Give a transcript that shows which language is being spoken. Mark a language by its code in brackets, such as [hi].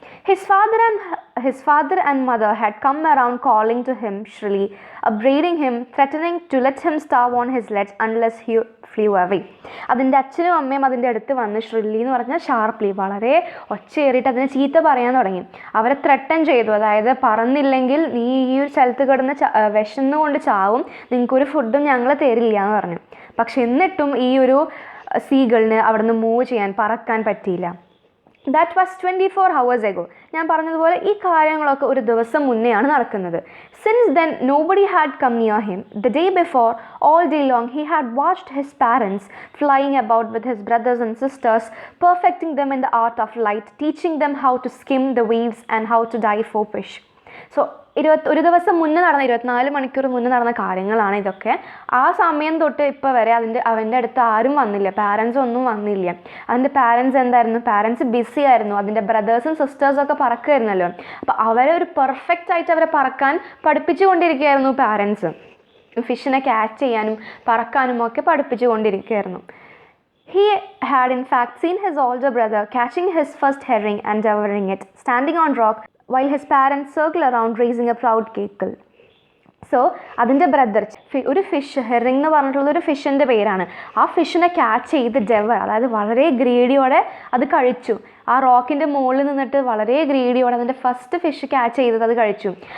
[en] His father and mother had come around calling to him shrilly, upbraiding him, threatening to let him starve on his ledge unless he flew away. [ml] അതിൻ്റെ അച്ഛനും അമ്മയും അതിൻ്റെ അടുത്ത് വന്ന് ഷ്രില്ലി എന്ന് പറഞ്ഞാൽ sharply, വളരെ ഒച്ചയേറിയിട്ട് അതിനെ ചീത്ത പറയാൻ തുടങ്ങി. അവരെ ത്രട്ടൻ ചെയ്തു, അതായത് പറന്നില്ലെങ്കിൽ നീ ഈ ഒരു സ്ഥലത്ത് കിടന്ന് വിശന്നുകൊണ്ട് ചാവും, നിങ്ങൾക്കൊരു ഫുഡും ഞങ്ങൾ തരില്ല എന്ന് പറഞ്ഞു. പക്ഷെ എന്നിട്ടും ഈ ഒരു സീഗളിന് അവിടെ നിന്ന് മൂവ് ചെയ്യാൻ, പറക്കാൻ പറ്റിയില്ല. [en] That was 24 hours ago. [ml] ഞാൻ പറഞ്ഞതുപോലെ ഈ കാര്യങ്ങളൊക്കെ ഒരു ദിവസം മുന്നെയാണ് നടക്കുന്നത്. [en] Since then, nobody had come near him. The day before, all day long, he had watched his parents flying about with his brothers and sisters, perfecting them in the art of flight, teaching them how to skim the waves and how to dive for fish. [ml] So, ഒരു ദിവസം മുന്നേ നടന്ന 24 മണിക്കൂർ മുന്നേ നടന്ന കാര്യങ്ങളാണ് ഇതൊക്കെ. ആ സമയം തൊട്ട് ഇപ്പോൾ വരെ അവൻ്റെ അടുത്ത് ആരും വന്നില്ല, പാരൻസ് ഒന്നും വന്നില്ല. അതിൻ്റെ പാരൻസ് എന്തായിരുന്നു? പാരൻസ് ബിസി ആയിരുന്നു. അതിൻ്റെ ബ്രദേഴ്സും സിസ്റ്റേഴ്സൊക്കെ പറക്കുമായിരുന്നല്ലോ. അപ്പോൾ അവരെ ഒരു പെർഫെക്റ്റ് ആയിട്ട് അവരെ പറക്കാൻ പഠിപ്പിച്ചു കൊണ്ടിരിക്കുകയായിരുന്നു പാരൻസ്. ഫിഷിനെ ക്യാച്ച് ചെയ്യാനും പറക്കാനും ഒക്കെ പഠിപ്പിച്ചു കൊണ്ടിരിക്കുകയായിരുന്നു. [en] He had in fact seen his older brother catching his first herring and devouring it, standing on rock, while his parents circle around raising a proud cackle. [ml] So അതിൻ്റെ brother ഒരു fish, herring എന്ന് പറഞ്ഞിട്ടുള്ളത് ഒരു ഫിഷിൻ്റെ പേരാണ്. ആ ഫിഷിനെ catch ചെയ്ത് ഡെവർ, അതായത് വളരെ ഗ്രീഡിയോടെ അത് കഴിച്ചു. ആ റോക്കിൻ്റെ മുകളിൽ നിന്നിട്ട് വളരെ ഗ്രീഡിയോടെ അതിൻ്റെ ഫസ്റ്റ് ഫിഷ് ക്യാച്ച് ചെയ്തത് അത് കഴിച്ചു.